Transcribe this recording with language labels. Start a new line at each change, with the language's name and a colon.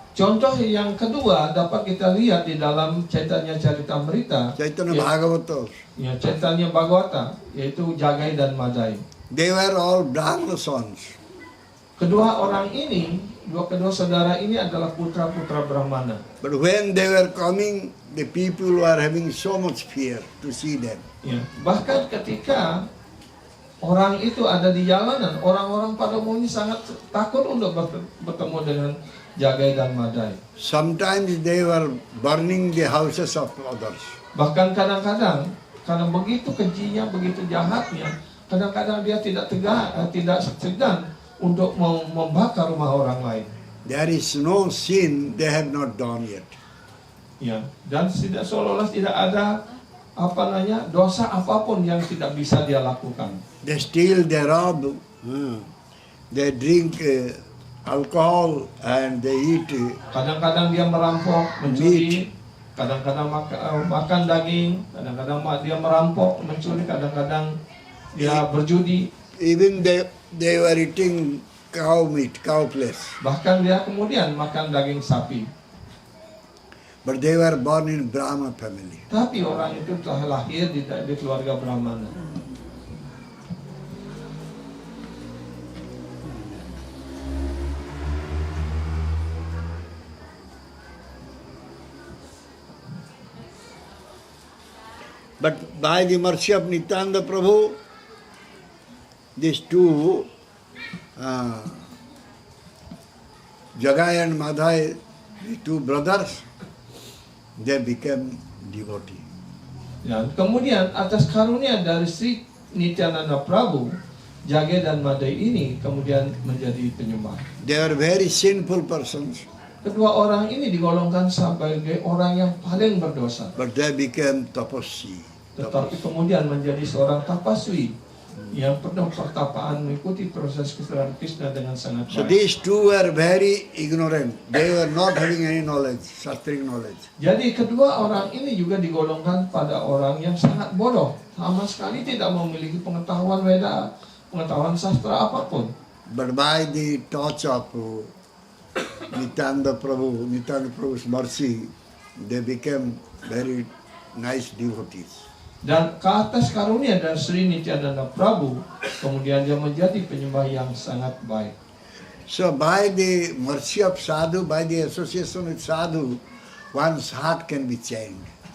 Indonesian: Contoh yang kedua dapat kita lihat di dalam Chaitanya Charitamrita, Chaitanya ya, Bhagavata. ya, Chaitanya Bhagavata, yaitu Jagai dan Madhai.
English: They were all Brahma sons.
Indonesian: Kedua orang ini, kedua saudara ini adalah putra-putra Brahmana.
English: But when they were coming, the people were having so much fear to see them. Ya.
Indonesian: Bahkan ketika orang itu ada di jalanan, orang-orang pada umumnya sangat takut untuk bertemu dengan Jagai dan Madhai.
English: Sometimes they were burning the houses of others.
Indonesian: Bahkan kadang-kadang, karena begitu kejinya, begitu jahatnya, kadang-kadang dia tidak segan untuk membakar rumah orang lain.
English: There is no sin they have not done yet.
Indonesian: Ya, dan seolah-olah tidak ada dosa apapun yang tidak bisa dia lakukan.
English: They steal, they rob, they drink alcohol, and they eat.
Indonesian: Kadang-kadang dia merampok, mencuri, kadang-kadang makan daging, kadang-kadang dia merampok, mencuri, kadang-kadang dia berjudi.
English: Even they were eating cow meat, cow flesh.
Indonesian: Bahkan dia kemudian makan daging sapi.
English: But they were born in Brahma family.
Indonesian: Tapi orang itu telah lahir di keluarga Brahmana.
English: But by the mercy of Nityananda Prabhu, these two, Jagai and Madhai, the two brothers, they became devotee.
Indonesian: Ya, kemudian atas karunia dari Sri Nityananda Prabhu, Jage dan Madai ini kemudian menjadi penyembah.
English: They were very sinful persons,
Indonesian: Kedua orang ini digolongkan sebagai orang yang paling berdosa.
English: but they became tapasvi.
Indonesian: Tetapi kemudian menjadi seorang tapaswi yang penuh pertapaan mengikuti proses kesadaran Krishna dengan sangat
English: So
Indonesian: baik.
English: these two were very ignorant. They were not having any knowledge, shastric knowledge.
Indonesian: Jadi kedua orang ini juga digolongkan pada orang yang sangat bodoh, sama sekali tidak memiliki pengetahuan Weda, pengetahuan sastra apapun.
English: But by the touch of Nityananda Prabhu's mercy, they became very nice devotees.
Indonesian: Dan ke atas karunia dari Sri Nityananda Prabhu, kemudian dia menjadi penyembah yang sangat baik.
English: So by the mercy of sadhu, by the association with sadhu, one's heart can be changed.